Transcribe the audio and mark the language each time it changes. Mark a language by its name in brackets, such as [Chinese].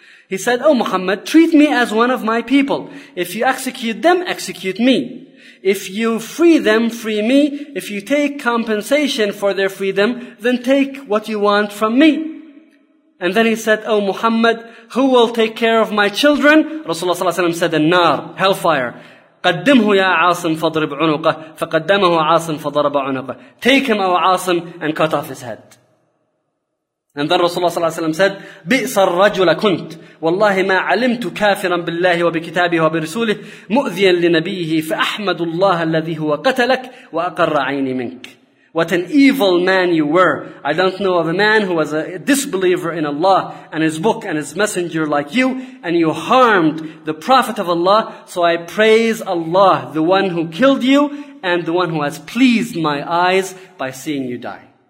[English] He said, "Oh Muhammad, treat me as one of my people. If you execute them, execute me. If you free them, free me. If you take compensation for their freedom, then take what you want from me." And then he said, "Oh Muhammad, who will take care of my children?" Rasulullah sallallahu alaihi wasallam said, "An-nar, hellfire." [Arabic] قدمه يا عاصم فضرب عنقه فقدمه عاصم فضرب عنقه. [English] Take him, O عاصم, and cut off his head. And then Rasulullah صلى الله عليه وسلم said, [Arabic] بئس الرجل كنت والله ما علمت كافرا بالله وبكتابه وبرسوله مؤذيا لنبيه فأحمد الله الذي هو قتلك وأقر عيني منك. [English] What an evil man you were. I don't know of a man who was a disbeliever in Allah and his book and his messenger like you, and you harmed the Prophet of Allah. So I praise Allah, the one who killed you and the one who has pleased my eyes by seeing you die.